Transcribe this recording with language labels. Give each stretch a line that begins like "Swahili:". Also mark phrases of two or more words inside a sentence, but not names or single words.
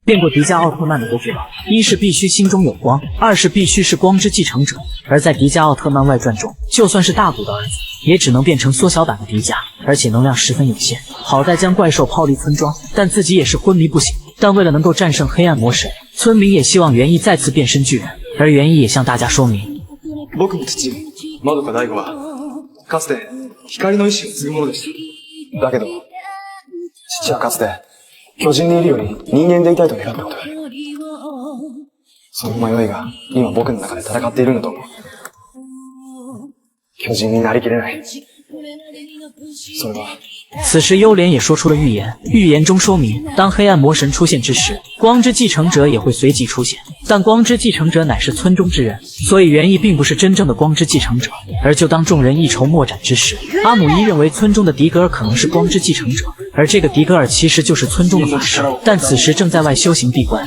Chinese: 变过迪迦奥特曼的德古拉，一是必须心中有光，二是必须是光之继承者。而在迪迦奥特曼外传中，就算是大古的儿子，也只能变成缩小版的迪迦，而且能量十分有限。好在将怪兽抛离村庄，但自己也是昏迷不醒。但为了能够战胜黑暗魔神，村民也希望元一再次变身巨人，而元一也向大家说明。
Japanese: 僕の父、まどか大吾は、かつて光の意志を継ぐものでした。だけど、父はかつて巨人でいるより人間でいたいと願ったことがある。その迷いが今僕の中で戦っているんだと思う。巨人になりきれない。それは。
Chinese: 此时幽莲也说出了预言，预言中说明，当黑暗魔神出现之时，光之继承者也会随即出现。但光之继承者乃是村中之人，所以元一并不是真正的光之继承者。而就当众人一筹莫展之时，阿姆一认为村中的迪格尔可能是光之继承者，而这个迪格尔其实就是村中的法师，但此时正在外修行闭关。